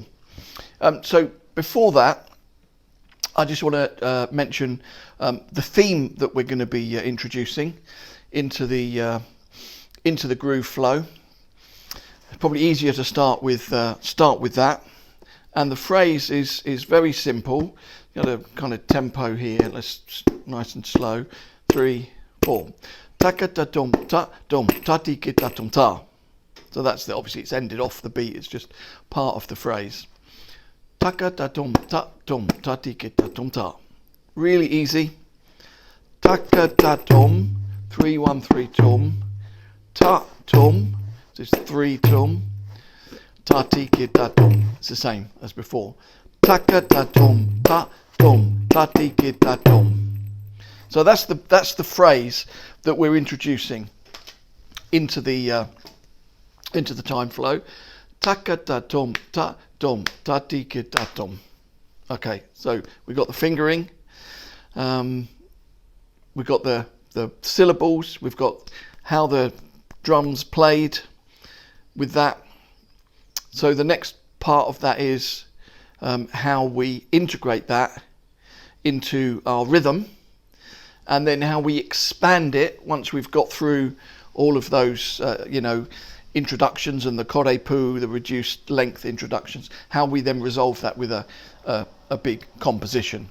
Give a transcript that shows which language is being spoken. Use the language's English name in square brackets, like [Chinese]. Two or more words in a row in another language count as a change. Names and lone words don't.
[English] So before that, I just want to mention the theme that we're going to be introducing into the groove flow. It's probably easier to start with that, and the phrase is very simple. Got a kind of tempo here. Let's nice and slow. 3, 4. Taka ta dum ta dum ta ti ki ta dum ta. So that's obviously it's ended off the beat. It's just part of the phrase. Taka ta dum ta ti ki ta dum ta. Really easy. Taka ta dum. 3, 1, 3 tum, ta tum, so it's 3 tum, ta ti ki ta tum. It's the same as before. Taka ta tum, ta ti ki ta tum. So that's the phrase that we're introducing into the time flow. Taka ta tum, ta ti ki ta tum. Okay, so we've got the fingering, we've got the syllables, we've got how the drums played with that. So the next part of that is how we integrate that into our rhythm, and then how we expand it once we've got through all of those you know, introductions and the kore pu, the reduced length introductions, how we then resolve that with a big composition.